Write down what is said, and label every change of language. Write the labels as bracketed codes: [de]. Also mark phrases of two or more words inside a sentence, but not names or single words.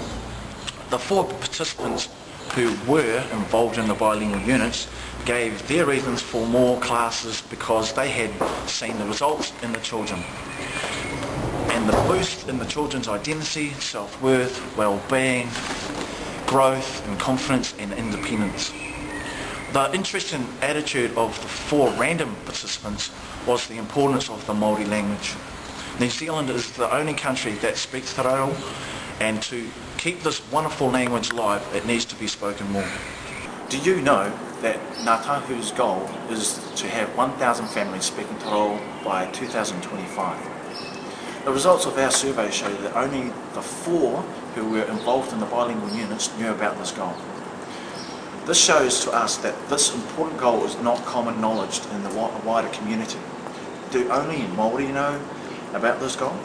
[en] The 4 participants who were involved in the bilingual units gave their reasons for more classes because they had seen the results in the children and the boost in the children's identity, self-worth, well-being, growth and confidence and independence. The interesting attitude of the 4 random participants was the importance of the Māori language. New Zealand is the only country that speaks [mi] te reo, [en] and to keep this wonderful language alive, it needs to be spoken more. Do you know that Ngā Tahu's goal is to have 1,000 families speaking [mi] te reo [en] by 2025? The results of our survey show that only the 4 who were involved in the bilingual units knew about this goal. This shows to us that this important goal is not common knowledge in the wider community. Do only Māori know about this goal?